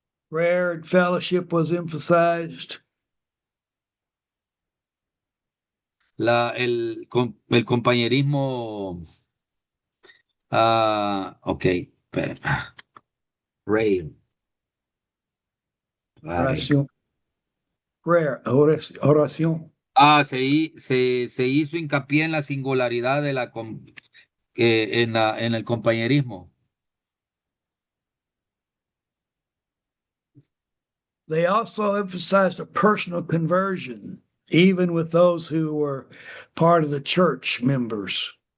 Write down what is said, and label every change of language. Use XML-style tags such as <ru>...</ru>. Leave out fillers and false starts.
<en>Prayer and fellowship was emphasized.</en> <es>El compañerismo, ok, espera.</es> <en>Prayer.</en> <es>Oración. Prayer, oración. Se hizo hincapié en la singularidad de en el compañerismo.</es> <en>They also emphasized a personal conversion, even with those who were part of the church members.</en>